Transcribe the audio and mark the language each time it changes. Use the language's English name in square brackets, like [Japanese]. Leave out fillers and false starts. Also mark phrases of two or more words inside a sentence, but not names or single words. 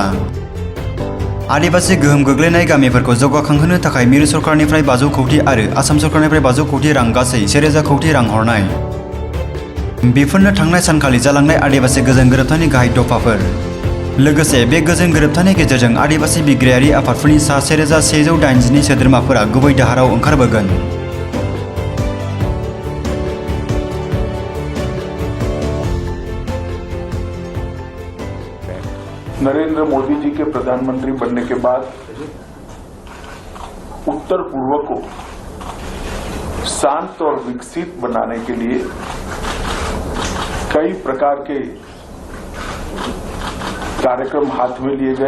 [Bodo] आदिबासी गोहोम गोग्लैनाय गामिफोरखौ जौगाखांहोनो थाखाय मिरु सरकारनिफ्राय 500 कौटि आरो आसाम सरकारनिफ्राय 500 कौटि रां, गासै 1000 कौटि रां हरनाय। बेफोरनो थांनाय सानखालि जालांनाय आदिबासी गोजोन गोरोबथानि गाहाय दफाफोर। लोगोसे बे गोजोन गोरोबथानि गेजेरजों आदिबासी बिग्रायारि आफादफोरनि सा 1182 सोद्रोमाफोरा गुबै दाहाराव ओंखारबोगोन। [Hindi] नरेंद्र मोदी जी के प्रधानमंत्री बनने के बाद उत्तर पूर्व को शांत और विकसित बनाने के लिए कई प्रकार के कार्यक्रम हाथ में लिए गए।